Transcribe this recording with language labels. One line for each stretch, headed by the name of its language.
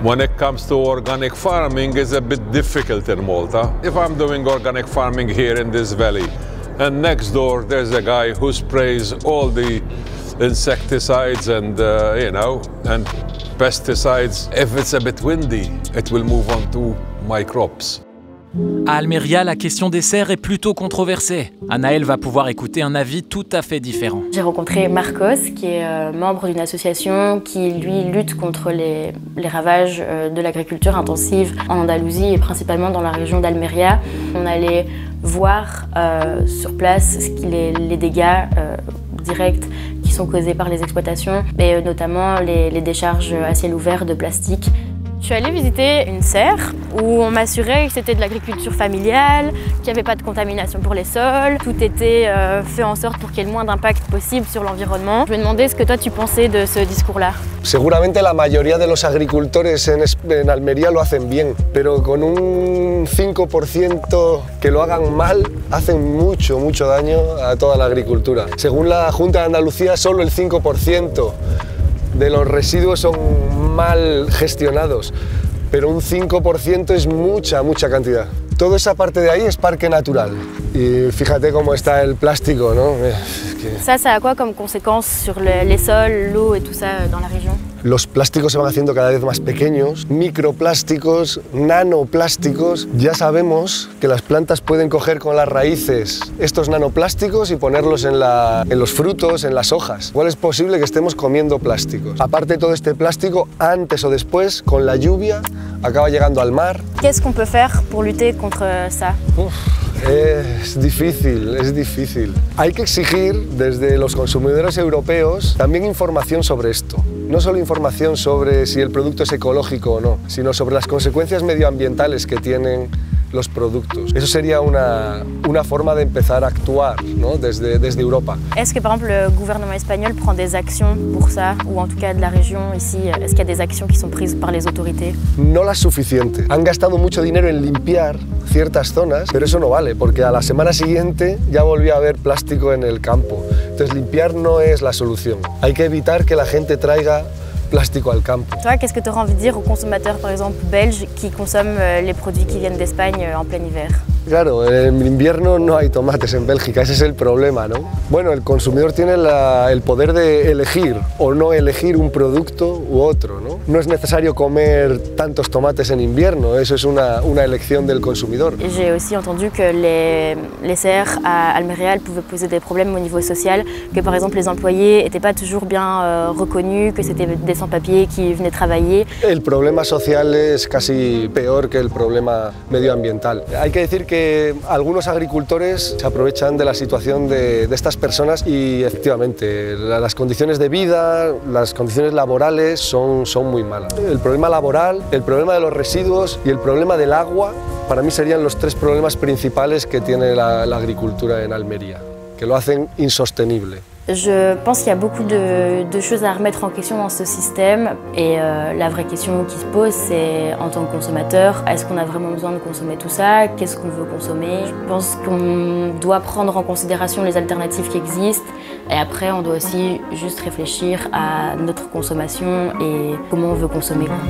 English: When it comes to organic farming, it's a bit difficult in Malta. If I'm doing organic farming here in this valley, and next door there's a guy who sprays all the insecticides and, you know, and pesticides, if it's a bit windy, it will move on to my crops.
French: À Almeria, la question des cerfs est plutôt controversée. Anaëlle va pouvoir écouter un avis tout à fait différent. J'ai rencontré Marcos, qui est membre d'une association qui, lui, lutte contre les ravages de l'agriculture intensive en Andalousie et principalement dans la région d'Almeria. On allait voir sur place les dégâts directs qui sont causés par les exploitations et notamment les décharges à ciel ouvert de plastique. Je suis allée visiter une serre où on m'assurait que c'était de l'agriculture familiale, qu'il n'y avait pas de contamination pour les sols. Tout était fait en sorte pour qu'il y ait le moins d'impact possible sur l'environnement. Je me demandais ce que toi tu pensais de ce discours-là.
Spanish: Seguramente la mayoría de los agricultores en Almería lo hacen bien, pero con un 5% que lo hagan mal, hacen mucho daño a toda la agricultura. Según la Junta de Andalucía, solo el 5% de los residuos son mal gestionados, pero un 5% es mucha cantidad. Toda esa parte de ahí es parque natural. Y fíjate cómo está el plástico, ¿no?
French: Ça a quoi comme conséquence sur les sols, l'eau et tout ça dans la région?
Spanish: Los plásticos se van haciendo cada vez más pequeños, microplásticos, nanoplásticos. Ya sabemos que las plantas pueden coger con las raíces estos nanoplásticos y ponerlos en los frutos, en las hojas. Igual es posible que estemos comiendo plásticos. Aparte, todo este plástico, antes o después, con la lluvia, acaba llegando al mar.
French: Qu'est-ce qu'on peut faire pour lutter contre ça?
Spanish: Es difícil. Hay que exigir desde los consumidores europeos también información sobre esto. No solo información sobre si el producto es ecológico o no, sino sobre las consecuencias medioambientales que tienen los productos. Eso sería una forma de empezar a actuar, ¿no? desde Europa.
French: Est-ce que par exemple le gouvernement espagnol prend des actions pour ça, ou en tout cas de la région ici, est-ce qu'il y a des actions qui sont prises par les autorités?
Spanish: No las suficientes. Han gastado mucho dinero en limpiar ciertas zonas, pero eso no vale, porque a la semana siguiente ya volvió a haber plástico en el campo. Entonces limpiar no es la solución. Hay que evitar que la gente traiga plástico al campo.
French: Toi, qu'est-ce que tu aurais envie de dire aux consommateurs, par exemple, belges, qui consomment les produits qui viennent d'Espagne en plein hiver?
Spanish: Claro, en invierno no hay tomates en Bélgica, ese es el problema, ¿no? Bueno, el consumidor tiene el poder de elegir o no elegir un producto u otro, ¿no? No es necesario comer tantos tomates en invierno, eso es una elección del consumidor.
French: J'ai aussi entendu que les serres à Almería pouvaient poser des problèmes au niveau social, que par exemple les employés n'étaient pas toujours bien reconnus, que c'était des sans-papiers qui venaient travailler.
Spanish: El problema social es casi peor que el problema medioambiental. Hay que decir que algunos agricultores se aprovechan de la situación de estas personas y efectivamente las condiciones de vida, las condiciones laborales son muy malas. El problema laboral, el problema de los residuos y el problema del agua para mí serían los tres problemas principales que tiene la agricultura en Almería, que lo hacen insostenible.
French: Je pense qu'il y a beaucoup de choses à remettre en question dans ce système et la vraie question qui se pose c'est en tant que consommateur, est-ce qu'on a vraiment besoin de consommer tout ça? Qu'est-ce qu'on veut consommer? Je pense qu'on doit prendre en considération les alternatives qui existent et après on doit aussi juste réfléchir à notre consommation et comment on veut consommer.